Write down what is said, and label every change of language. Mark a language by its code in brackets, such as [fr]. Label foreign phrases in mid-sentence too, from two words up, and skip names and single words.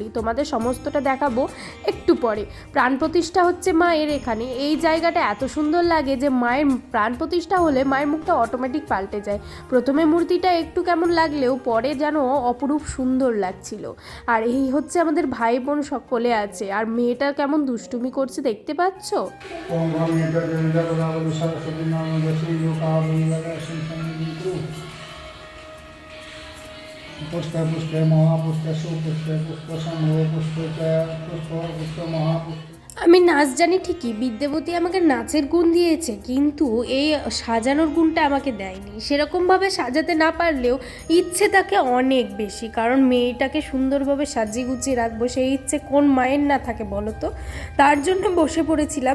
[bn] তোমাদের সমস্তটা দেখাবো একটু পরে। প্রাণ প্রতিষ্ঠা হচ্ছে মায়ের এখানে। এই জায়গাটা এত সুন্দর লাগে যে মায়ের প্রাণ প্রতিষ্ঠা হলে মায়ের মুখটা অটোমেটিক পাল্টে যায়। প্রথমে মূর্তিটা একটু কেমন লাগলেও পরে যেন অপরূপ সুন্দর লাগছিল। আর এই হচ্ছে আমাদের ভাই বোন সকলে আছে। আর মেয়েটা কেমন দুষ্টুমি করছে দেখতে পাচ্ছ। [sa] पुष्पे पुष्पे महापुष्पे सुपुष्पे पुष्प संभव पुष्पे पुष्प पुष्प महापुष्प। [bn] আমি নাচ জানি ঠিকই, বিদ্যাপতি আমাকে নাচের গুণ দিয়েছে, কিন্তু এই সাজানোর গুণটা আমাকে দেয়নি। সেরকমভাবে সাজাতে না পারলেও ইচ্ছে তাকে অনেক বেশি, কারণ মেয়েটাকে সুন্দরভাবে সাজিয়ে গুছিয়ে রাখবো সেই ইচ্ছে কোন মায়ের না থাকে বলো তো। তার জন্য বসে পড়েছিলাম।